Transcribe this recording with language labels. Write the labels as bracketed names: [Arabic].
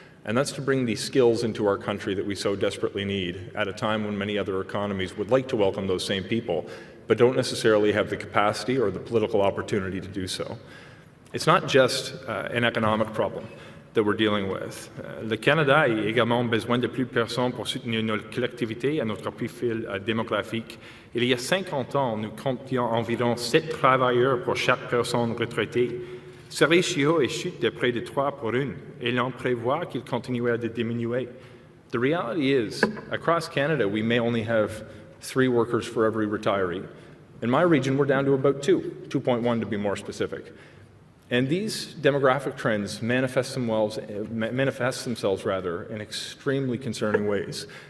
[English] And that's to bring these skills into our country that we so desperately need at a time when many other economies would like to welcome those same people, but don't necessarily have the capacity or the political opportunity to do so. It's not just an economic problem that we're dealing with. [French] Le Canada a également besoin de plus personnes pour soutenir notre collectivité et notre profil démographique. Il y a 50 ans, nous comptions environ 7 travailleurs pour chaque personne retraitée. Ce ratio est chute de près de 3 pour 1, et l'on prévoit qu'il continuera de diminuer. [English] The reality is, across Canada, we may only have 3 workers for every retiree. In my region, we're down to about 2.1 to be more specific. And these demographic trends manifest themselves in extremely concerning ways.